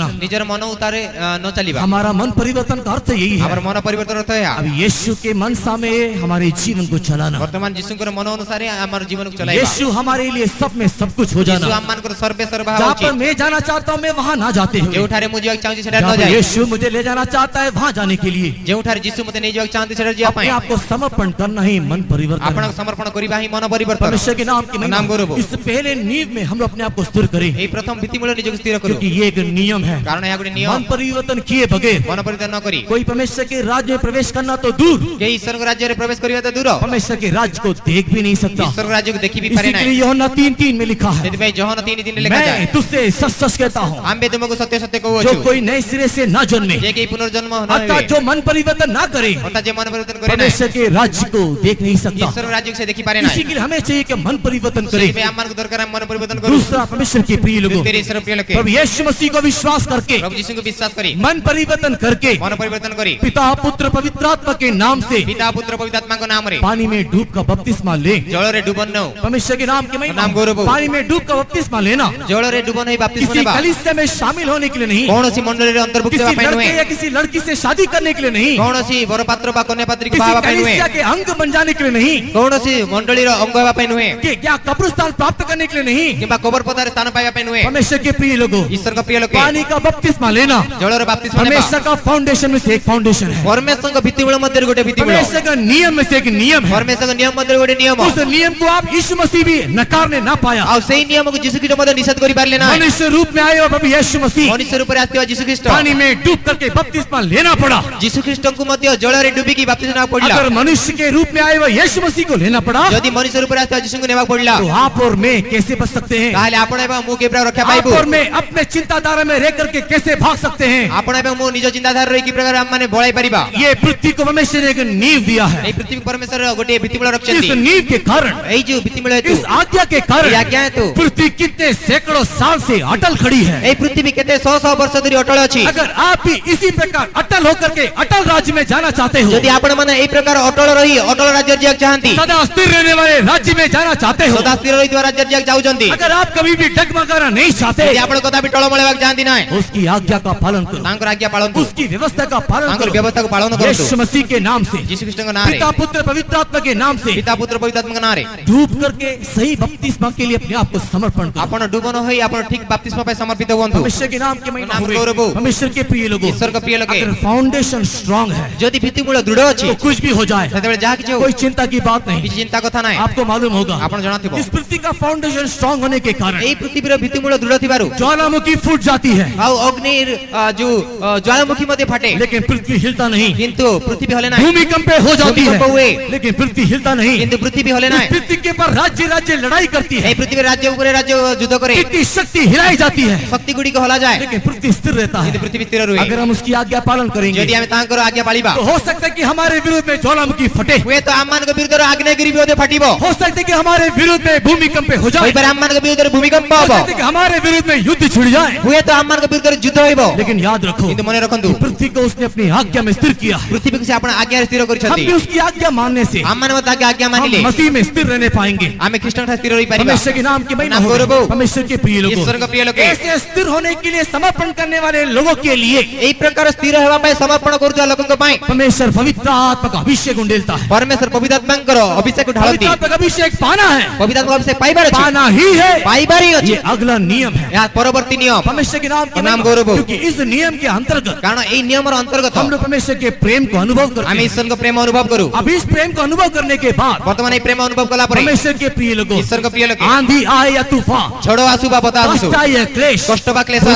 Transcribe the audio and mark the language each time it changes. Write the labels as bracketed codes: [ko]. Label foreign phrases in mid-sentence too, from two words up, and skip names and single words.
[or] ନିଜର ମନ ଉତାରେ ନ ଚଳିବା [hi] हमारा मन परिवर्तन का अर्थ यही हमर है, मन परिवर्तन अर्थ है अब यीशु के मनसा में हमारे जीवन को चलाना। वर्तमान यीशु को मन अनुसार हमर जीवन को चलाइबा यीशु हमारे लिए सब में सब कुछ हो यीशु जाना। आम्मान को सर्वे सर्व जहाँ पर मैं जाना चाहता हूँ मैं वहाँ ना जाते हुए, [or] ଯେଉଁଠାରେ ମୁଁ ଯିବାକୁ ଚାହୁଁଛି ସେଠାରେ [hi] जहाँ [or] ନ [hi] पर [or] ଯାଇ, [hi] यीशु मुझे ले जाना चाहता है वहाँ जाने के लिए [or] ଯେଉଁଠାରେ ଯୀଶୁ ମୋତେ ନେଇ ଯିବାକୁ ଚାହାନ୍ତି ସେଠାରେ ଯିବା [hi] अपने [or] ପାଇଁ [hi] आप को समर्पण करना ही मन परिवर्तन है। [or] ଆପଣଙ୍କ ସମର୍ପଣ କରିବା ହିଁ ମନ ପରିବର୍ତ୍ତନ। [hi] परमेश्वर के नाम की नाम महिमा। गौरव। इस पहले नींव में हम अपने आप को स्थिर करें, [or] ଏହି ପ୍ରଥମ ଭିତ୍ତିମୂଳ ନିଜକୁ ସ୍ଥିର କରୁ, [hi] क्योंकि ये एक नियम है। [or] କାରଣ ଏହା ଗୋଟେ ନିୟମ। [hi] मन परिवर्तन किए बगैर [or] ମନ ପରିବର୍ତ୍ତନ ନ କରି [hi] कोई परमेश्वर के राज्य में प्रवेश करना तो दूर, [or] କେହି ଈଶ୍ୱରଙ୍କ ରାଜ୍ୟରେ ପ୍ରବେଶ କରିବା ତ ଦୂର, [hi] परमेश्वर के राज्य को देख भी नहीं सकता। [or] ଈଶ୍ୱରଙ୍କ ରାଜ୍ୟକୁ ଦେଖି ବି ପାରେ [hi] इसी के [or] ନାହିଁ। [hi] लिए यूहन्ना 3:3 में लिखा है, [or] ସେଥିପାଇଁ ଜହନ 3:3 ଲେଖାଯାଏ, [hi] मैं तुझसे सच सच कहता हूँ, [or] ଆମ୍ଭେ ତୁମକୁ ସତ୍ୟ ସତ୍ୟ [hi] जो [or] କହୁଅଛୁ, [hi] कोई नए सिरे से न जन्मे, [or] ଯେ କେହି ପୁନର୍ଜନ୍ମ ନ [hi] अर्थात [or] ହେବେ, [hi] जो मन परिवर्तन ना करे, [or] ଅର୍ଥାତ୍ ଯେ ମନ ପରିବର୍ତ୍ତନ करे ନାହିଁ, [hi] परमेश्वर के राज्य को देख नहीं सकता। [or] ଈଶ୍ୱରଙ୍କ ରାଜ୍ୟକୁ ସେ ଦେଖି ପାରେ [hi] इसी [or] ନାହିଁ। [hi] के लिए हमें चाहिए कि मन परिवर्तन करें। [or] ସେଥିପାଇଁ ଆମମାନଙ୍କୁ ଦରକାର ଆମେ ମନ ପରିବର୍ତ୍ତନ କରୁ। [hi] दूसरा, परमेश्वर के प्रिय लोगों, [or] ଦ୍ୱିତୀୟରେ ଈଶ୍ୱର ପ୍ରିୟ ଲୋକେ [hi] प्रभु यीशु मसीह को विश्वास करके, [or] ପ୍ରଭୁ ଯୀଶୁଙ୍କୁ ବିଶ୍ୱାସ କରି [hi] मन परिवर्तन करके, [or] ମନ ପରିବର୍ତ୍ତନ କରି [hi] पिता पुत्र पवित्र आत्मा के नाम से [or] ପିତା ପୁତ୍ର ପବିତ୍ର ଆତ୍ମାଙ୍କ ନାମରେ [hi] पानी में डूब का बपतिस्मा ले। [or] ଜଳରେ ଡୁବନ ନେଉ, [hi] परमेश्वर के नाम के महिमा। नाम गौरव। पानी में डूब का बपतिस्मा लेना [or] ଜଳରେ ଡୁବନ ହେଇ ବାପ୍ତିସ୍ମ [hi] किसी [or] ନେବା [hi] कलीसिया में शामिल होने के लिए नहीं, [or] କୌଣସି ମଣ୍ଡଳୀରେ ଅନ୍ତର୍ଭୁକ୍ତ [hi] किसी [or] ହେବା ପାଇଁ [hi] लड़के [or] ନୁହେଁ, [hi] या किसी लड़की से शादी करने के लिए नहीं, [or] କୌଣସି ବରପାତ୍ର ବା କନ୍ୟାପାତ୍ରୀକୁ [hi] किसी [or] ବାହା ହେବା ପାଇଁ ନୁହେଁ, [hi] कलीसिया के अंग बन जाने के लिए नहीं, [or] କୌଣସି ମଣ୍ଡଳୀର ଅଙ୍ଗ ହେବା ପାଇଁ ନୁହେଁ, [hi] कि क्या कब्रिस्तान प्राप्त करने के लिए नहीं। [or] କିମ୍ବା କବର ପଦାରେ ସ୍ଥାନ ପାଇବା ପାଇଁ ନୁହେଁ। [hi] परमेश्वर के प्रिय लोगों, [or] ଈଶ୍ୱରଙ୍କ ପ୍ରିୟ ଲୋକେ [hi] पानी का बपतिस्मा लेना [or] ଜଳର ବାପ୍ତିସ୍ମ ନେବା [hi] परमेश्वर का फाउंडेशन में से एक फाउंडेशन है, [or] ପରମେଶ୍ୱରଙ୍କ ଭିତ୍ତିମୂଳ ମଧ୍ୟରେ ଗୋଟେ ଭିତ୍ତିମୂଳ, [hi] परमेश्वर का नियम में से एक नियम है। [or] ପରମେଶ୍ୱରଙ୍କ ନିୟମ ମଧ୍ୟରେ ଗୋଟେ ନିୟମ। [hi] उस नियम को आप यीशु मसीह भी नकारने ना पाया। [or] ଆଉ ସେଇ ନିୟମକୁ ଯୀଶୁ ଖ୍ରୀଷ୍ଟ ମଧ୍ୟ ନିଷେଧ କରିପାରିଲେ ନାହିଁ। [hi] मनुष्य रूप में आए हुए प्रभु यीशु मसीह [or] ମନୁଷ୍ୟ ରୂପରେ ଆସିଥିବା ଯୀଶୁ ଖ୍ରୀଷ୍ଟ [hi] पानी में डूब करके बपतिस्मा लेना पड़ा। [or] ଯୀଶୁ ଖ୍ରୀଷ୍ଟଙ୍କୁ ମଧ୍ୟ ଜଳରେ ଡୁବିକି ବାପ୍ତିସ୍ମ ନେବାକୁ ପଡିଲା। [hi] अगर मनुष्य के रूप में आए हुए यीशु मसीह को लेना पड़ा, [or] ଯଦି ମନୁଷ୍ୟ ରୂପରେ ଆସିଥିବା ଯୀଶୁଙ୍କୁ ନେବାକୁ ପଡିଲା, [hi] तो आप और मैं कैसे बच सकते हैं? [or] ତାହେଲେ ଆପଣ ଏବଂ ମୁଁ କିପରି ରକ୍ଷା [hi] आप [or] ପାଇବୁ? [hi] और मैं अपने चिंताधारा में रह करके कैसे भाग सकते हैं? [or] ଆପଣ ଏବଂ ମୁଁ ନିଜ ଚିନ୍ତାଧାରା ରହି କି ପ୍ରକାର ଆମମାନେ ବଳାଇ ପାରିବା? [hi] ये पृथ्वी को परमेश्वर ने एक नींव दिया है। [or] ଏଇ ପୃଥିବୀ ପରମେଶ୍ୱର ଗୋଟିଏ ଭିତ୍ତିମୂଳ [hi] इस [or] ରଖିଛନ୍ତି। [hi] नींव के कारण, [or] ଏଇ ଯୋଉ ଭିତ୍ତିମୂଳ ହେତୁ, [hi] इस आज्ञा के [or] ଏଇ [hi] कारण [or] ଆଜ୍ଞା ହେତୁ [hi] पृथ्वी कितने सैकड़ों साल से अटल खड़ी है। [or] ଏଇ ପୃଥିବୀ କେତେ ଶହ ଶହ ବର୍ଷ ଧରି ଅଟଳ ଅଛି। [hi] अगर आप भी इसी प्रकार अटल होकर के अटल राज्य में जाना चाहते हो, [or] ଯଦି ଆପଣ ମାନେ ଏଇ ପ୍ରକାର ଅଟଳ ରହି ଅଟଳ ରାଜ୍ୟରେ ଯିବାକୁ ଚାହାନ୍ତି, [hi] सदा स्थिर रहने वाले राज्य में जाना चाहते हो, [or] ସଦା ସ୍ଥିର ରହିଥିବା ରାଜ୍ୟରେ ଯିବାକୁ ଚାହୁଁଛନ୍ତି, [hi] अगर आप कभी भी डगमगाना नहीं चाहते, [or] ଯଦି ଆପଣ କଦାପି ଟଳମଳ ହେବାକୁ ଚାହାନ୍ତି ନାହିଁ, [hi] उसकी आज्ञा का पालन करो, [or] ତାଙ୍କର ଆଜ୍ଞା ପାଳନ୍ତୁ, [hi] उसकी व्यवस्था का पालन [or] ତାଙ୍କର [hi] करो। [or] ବ୍ୟବସ୍ଥାକୁ ପାଳନ କରନ୍ତୁ। [hi] यीशु मसीह के नाम से, [or] ଯୀଶୁ ଖ୍ରୀଷ୍ଟଙ୍କ ନାଁରେ, [hi] पिता पुत्र पवित्र आत्मा के नाम से [or] ପିତା ପୁତ୍ର ପବିତ୍ର ଆତ୍ମାଙ୍କ ନାଁରେ [hi] डूब करके सही बपतिस्मा के लिए अपने आप को समर्पण करो। [or] ଆପଣ ଡୁବନ ହୋଇ ଆପଣ ଠିକ ବାପ୍ତିସ୍ମ ପାଇଁ ସମର୍ପିତ ହୁଅନ୍ତୁ। [hi] परमेश्वर के नाम के महिमा नाम हुए। गौरव हो। परमेश्वर के प्रिय लोगों, ईश्वर का प्रिय लोग हैं। अगर [en] foundation strong [hi] है [or] ଯଦି ଭିତ୍ତିମୂଳ ଦୃଢ ଅଛି, [hi] तो कुछ भी हो जाए, [or] ସେତେବେଳେ ଯାହା କିଛି ହଉ [hi] कोई चिंता की बात [or] କିଛି [hi] नहीं। [or] ଚିନ୍ତା କଥା ନାହିଁ। [hi] आपको मालूम होगा, [or] ଆପଣ ଜଣାଥିବ, [hi] इस पृथ्वी का [en] foundation strong [hi] होने के कारण [or] ଏଇ ପୃଥିବୀର ଭିତ୍ତିମୂଳ ଦୃଢ ଥିବାରୁ [hi] ज्वालामुखी फूट जाती है, [or] ଆଉ ଅଗ୍ନିର ଯୋଉ ଜ୍ୱାଳାମୁଖୀ ମଧ୍ୟ ଫାଟେ, [hi] लेकिन पृथ्वी हिलता नहीं। [or] କିନ୍ତୁ ପୃଥିବୀ ହଲେ ନାହିଁ। [hi] भूमिकंप हो जाती भूमिकंप है, हुए, लेकिन पृथ्वी हिलता नहीं। [or] କିନ୍ତୁ ପୃଥିବୀ ହଲେ [hi] इस [or] ନାହିଁ। [hi] पृथ्वी के पर राज्य राज्य लड़ाई करती है, [or] ଏଇ ପୃଥିବୀ ରାଜ୍ୟ ଉପରେ ରାଜ୍ୟ ଯୁଦ୍ଧ କରେ, [hi] कितनी शक्ति हिलाई जाती है, [or] ଶକ୍ତି ଗୁଡ଼ିକ ହଲାଯାଏ, [hi] लेकिन पृथ्वी स्थिर रहता [or] କିନ୍ତୁ [hi] है। [or] ପୃଥିବୀ ସ୍ଥିର ରୁହେ। [hi] अगर हम उसकी आज्ञा पालन [or] ଯଦି [hi] करेंगे [or] ଆମେ ତାଙ୍କର ଆଜ୍ଞା ପାଳିବା, [hi] तो हो सकता है कि हमारे विरोध में ज्वालामुखी फटे, [or] ହୁଏତ ଆମମାନଙ୍କ ବିରୁଦ୍ଧରେ ଆଗ୍ନେୟଗିରି ମଧ୍ୟ ଫାଟିବ, [hi] हो सकता है कि हमारे विरोध में भूमिकंप हो जाए, [or] ହୋଇପାରେ ଆମମାନଙ୍କ ବିରୁଦ୍ଧରେ ଭୂମିକମ୍ପ [hi] हो [or] ହବ, [hi] सकता है कि हमारे विरोध में युद्ध छिड़ जाए, [or] ହୁଏତ ଆମମାନଙ୍କ ବିରୁଦ୍ଧରେ ଯୁଦ୍ଧ ହେବ, [hi] लेकिन याद रखो, [or] କିନ୍ତୁ ମନେ ରଖନ୍ତୁ [hi] पृथ्वी को उसने अपनी आज्ञा में स्थिर किया है। [or] ପୃଥିବୀକୁ ସେ ଆପଣ ଆଜ୍ଞାରେ ସ୍ଥିର [hi] हम [or] କରିଛନ୍ତି। [hi] भी उसकी आज्ञा मानने से [or] ଆମମାନେ ମଧ୍ୟ ତାଙ୍କ ଆଜ୍ଞା [hi] हम [or] ମାନିଲେ [hi] मसीह में स्थिर रहने पाएंगे। [or] ଆମେ ଖ୍ରୀଷ୍ଟଙ୍କ ଠାରେ ସ୍ଥିର ରହିପାରିବା। [hi] परमेश्वर के नाम की महिमा नाम हो। गौरव हो। परमेश्वर के प्रिय लोगों, ईश्वर का प्रिय लोग। ऐसे स्थिर होने के लिए समर्पण करने वाले लोगों के लिए [or] ଏଇ ପ୍ରକାର ସ୍ଥିର ହେବା ପାଇଁ ସମର୍ପଣ କରୁଥିବା ଲୋକଙ୍କ ପାଇଁ [hi] परमेश्वर पवित्र आत्मा का अभिषेक उंडेलता है। [or] ପରମେଶ୍ୱର ପବିତ୍ର ଆତ୍ମାଙ୍କର ଅଭିଷେକ ଢାଳନ୍ତି। [hi] पवित्र आत्मा का अभिषेक पाना है, [or] ପବିତ୍ର ଆତ୍ମାଙ୍କ ଅଭିଷେକ ପାଇବାର ଅଛି, [hi] पाना ही है। [or] ପାଇବାର ହିଁ ଅଛି। [hi] ये अगला नियम है, [or] ଏହା ପରବର୍ତ୍ତୀ ନିୟମ, [hi] परमेश्वर के नाम की नाम महिमा। गौरव हो। क्योंकि इस नियम के अंतर्गत [or] କାରଣ ଏଇ ନିୟମର ଅନ୍ତର୍ଗତ [hi] हम लोग परमेश्वर के प्रेम को अनुभव करते [or] ଆମେ [hi] हैं। [or] ଈଶ୍ୱରଙ୍କ ପ୍ରେମ ଅନୁଭବ କରୁ। [hi] अब इस प्रेम को अनुभव करने के बाद [or] ବର୍ତ୍ତମାନ ଏଇ ପ୍ରେମ ଅନୁଭବ କଲା ପରେ [hi] परमेश्वर के प्रिय लोगों, [or] ଈଶ୍ୱରଙ୍କ ପ୍ରିୟ ଲୋକେ [hi] आंधी आए या तूफान, [or] ଝଡ଼ ଆସୁ ବା ବତାସ ଆସୁ, [hi] कष्ट आए या क्लेश, [or] କଷ୍ଟ ବା କ୍ଲେଶ ଆସୁ,